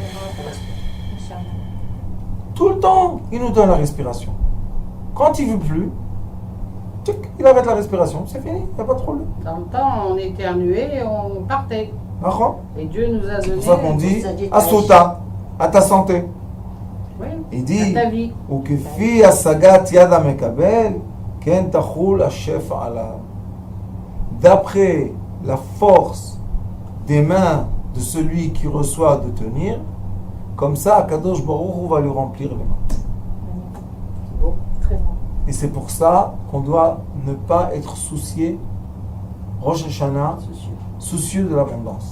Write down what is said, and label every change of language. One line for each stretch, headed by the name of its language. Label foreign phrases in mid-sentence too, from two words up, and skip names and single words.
French: Tout le temps, il nous donne la respiration. Quand il ne veut plus, tic, il arrête la respiration. C'est fini, il n'y a pas de problème. Dans le temps, on éternuait et on partait. D'accord? Et Dieu nous a donné... C'est pour ça qu'on dit Asota, à ta santé. Oui, Il dit à ta vie.
Hebrew: ולפי השגת יד המקבל, כן תחול השפע עליו.
French: D'après la force des mains de celui qui reçoit de tenir, comme ça,
Hebrew: הקדוש ברוך הוא
French: va lui remplir les mains. C'est beau, très beau. Et c'est pour ça qu'on doit ne pas être soucié, Rosh Hashanah, soucieux de l'abondance.